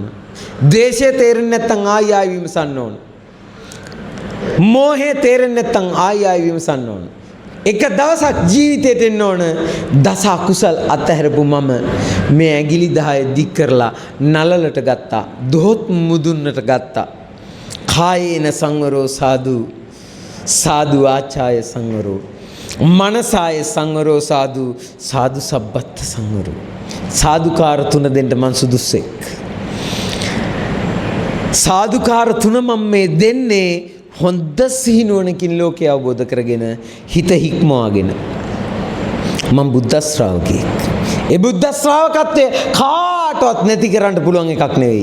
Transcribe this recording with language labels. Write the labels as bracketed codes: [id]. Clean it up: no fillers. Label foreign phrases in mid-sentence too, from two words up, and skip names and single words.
[si] ද්වේෂය තේරෙන්නේ නැත්නම් ආයි ආයි විමසන්න ඕන. මෝහය තේරෙන්නේ නැත්නම් ආයි ආයි විමසන්න ඕන. එක දවසක් ජීවිතේට එන්න ඕන දස අකුසල් අතහැරපු මම මේ ඇඟිලි 10 දික් කරලා නලලට ගත්තා. දොහොත් මුදුන්නට ගත්තා. [pi] කායේන සංවරෝ සාදු සාදු ආචාය සංවරෝ මනසාය සංවරෝ සාදු සාදු සබ්බත් සංවරෝ. [si] සාදුකාර තුන දෙන්න මං සුදුස්සෙක්. සාදුකාර තුන මම මේ දෙන්නේ හොඳ සිහිනුවණකින් ලෝකය අවබෝධ කරගෙන හිත හික්මවාගෙන. මම බුද්ධ ශ්‍රාවකෙක්. ඒ බුද්ධ ශ්‍රාවකත්වය කාටවත් නැති කරන්න පුළුවන් එකක් නෙවෙයි.